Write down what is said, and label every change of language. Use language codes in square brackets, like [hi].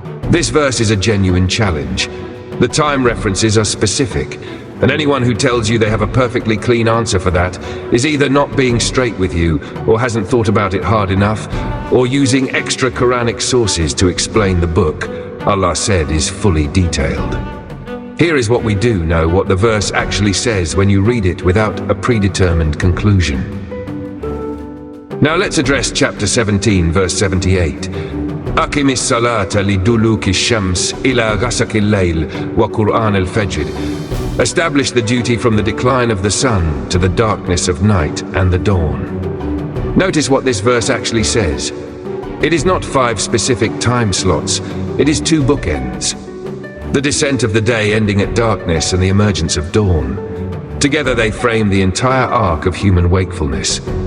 [en] This verse is a genuine challenge. The time references are specific, and anyone who tells you they have a perfectly clean answer for that is either not being straight with you, or hasn't thought about it hard enough, or using extra Quranic sources to explain the book Allah said is fully detailed. Here is what we do know what the verse actually says when you read it without a predetermined conclusion. Now let's address chapter 17, verse 78. [ar] أقم الصلاة لدلوك الشمس إلى غسق الليل وقرآن الفجر. [en] Establish the duty from the decline of the sun to the darkness of night and the dawn. Notice what this verse actually says. It is not 5 specific time slots, it is 2 bookends. The descent of the day ending at darkness and the emergence of dawn. Together they frame the entire arc of human wakefulness.